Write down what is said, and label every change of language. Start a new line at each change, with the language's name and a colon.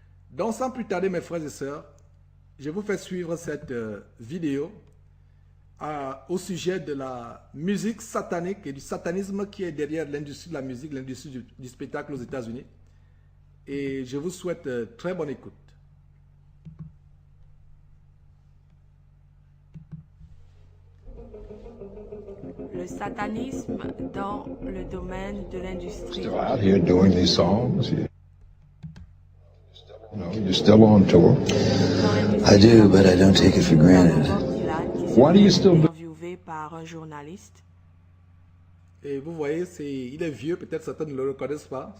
French: Donc sans plus tarder, mes frères et sœurs, je vous fais suivre cette vidéo au sujet de la musique satanique et du satanisme qui est derrière l'industrie de la musique, l'industrie du spectacle aux États-Unis. Et je vous souhaite très bonne écoute. Le satanisme dans le domaine de l'industrie.
English: Still out here doing these songs. No, you're still on tour. I do, but I don't take it for granted. Why do you still do?
French: Interviewé par un journaliste. Et vous voyez, il est vieux, peut-être certains ne le reconnaissent pas.